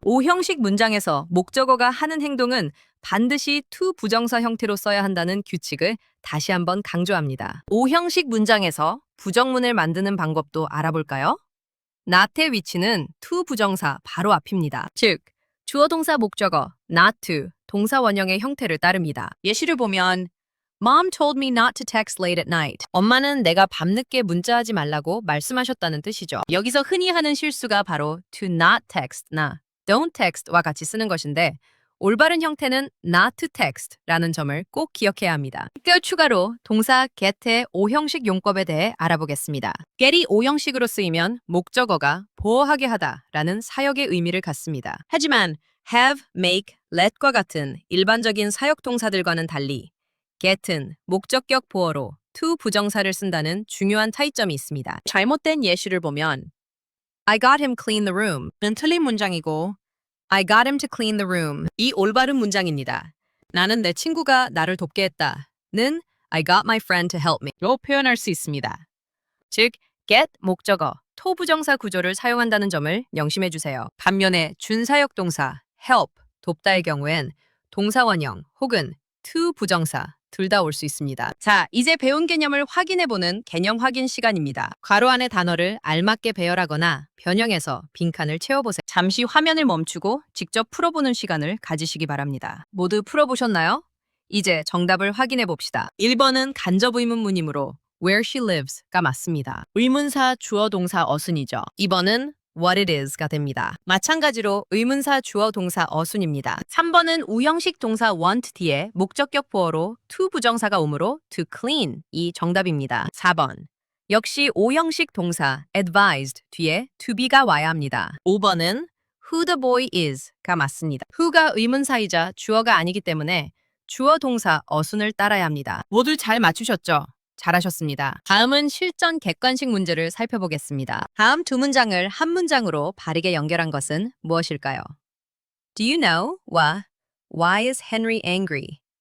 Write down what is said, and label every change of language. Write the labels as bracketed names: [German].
[Korean] O형식 문장에서 목적어가 하는 행동은 반드시 to 부정사 형태로 써야 한다는 규칙을 다시 한번 강조합니다. O형식 문장에서 부정문을 만드는 방법도 알아볼까요? not의 위치는 to 부정사 바로 앞입니다. 즉, 주어 동사 목적어 not to 동사 원형의 형태를 따릅니다. 예시를 보면 [English] Mom told me not to text late at night. [Korean] 엄마는 내가 밤늦게 문자하지 말라고 말씀하셨다는 뜻이죠. 여기서 흔히 하는 실수가 바로 to not text나 don't text와 같이 쓰는 것인데 올바른 형태는 not to text라는 점을 꼭 기억해야 합니다. 그 추가로 동사 get의 O형식 용법에 대해 알아보겠습니다. get이 O형식으로 쓰이면 목적어가 보호하게 하다라는 사역의 의미를 갖습니다. 하지만 have, make, let과 같은 일반적인 사역 동사들과는 달리 get은 목적격 보어로 to 부정사를 쓴다는 중요한 차이점이 있습니다. 잘못된 예시를 보면 [English] I got him clean the room는 틀린 문장이고 I got him to clean the room [Korean] 이 올바른 문장입니다. 나는 내 친구가 나를 돕게 했다는 [English] I got my friend to help me [Korean] 로 표현할 수 있습니다. 즉, get 목적어, to 부정사 구조를 사용한다는 점을 명심해 주세요. 반면에 준사역 동사 help, 돕다의 경우엔 동사 원형 혹은 to 부정사 둘 다 올 수 있습니다. 자, 이제 배운 개념을 확인해보는 개념 확인 시간입니다. 괄호 안의 단어를 알맞게 배열하거나 변형해서 빈칸을 채워보세요. 잠시 화면을 멈추고 직접 풀어보는 시간을 가지시기 바랍니다. 모두 풀어보셨나요? 이제 정답을 확인해봅시다. 1번은 간접 의문문이므로 where she lives가 맞습니다. 의문사 주어 동사 어순이죠. 2번은 what it is가 됩니다. 마찬가지로 의문사 주어 동사 어순입니다. 3번은 우형식 동사 want 뒤에 목적격 보어로 to 부정사가 오므로 to clean 이 정답입니다. 4번 역시 O형식 동사 advised 뒤에 to be가 와야 합니다. 5번은 who the boy is가 맞습니다. who가 의문사이자 주어가 아니기 때문에 주어 동사 어순을 따라야 합니다. 모두 잘 맞추셨죠? 잘하셨습니다. 다음은 실전 객관식 문제를 살펴보겠습니다. 다음 두 문장을 한 문장으로 바르게 연결한 것은 무엇일까요? [English] Do you know와 Why is Henry angry?